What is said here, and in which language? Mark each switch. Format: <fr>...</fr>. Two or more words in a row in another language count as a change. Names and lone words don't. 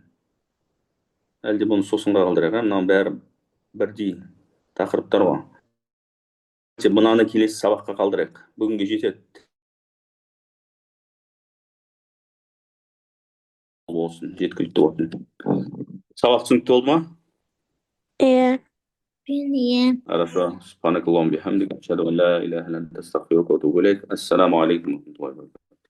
<kk>Әлде бұны сосынға қалдырайық, мынау бәрі бірдей тақырыптар ғой. Бұнаны келесі сабаққа қалдырайық. Бүгінге жетеді. Болсын, жеткілікті болсын. Сабақ түсінікті болды ма? Иә. Иә. Хорошо.</kk> <ar>سبحانك اللهم بحمدك أشهد أن لا إله إلا أنت أستغفرك وأتوب إليك. السلام عليكم ورحمة الله وبركاته.</ar>